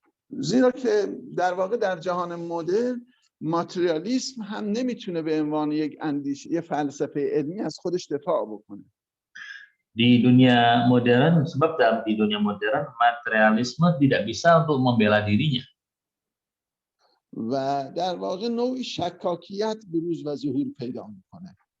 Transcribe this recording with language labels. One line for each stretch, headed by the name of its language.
Persian: زیرا که در واقع در جهان مدرن ماتریالیسم هم نمیتونه به عنوان یک اندیشه، یک فلسفه علمی از خودش دفاع بکنه.
Indonesian: Di dunia modern, sebab di dunia modern materialisme tidak bisa untuk membela dirinya.
Persian: و در واقع نوعی شکاکیت بروز و ظهور پیدا میکنه.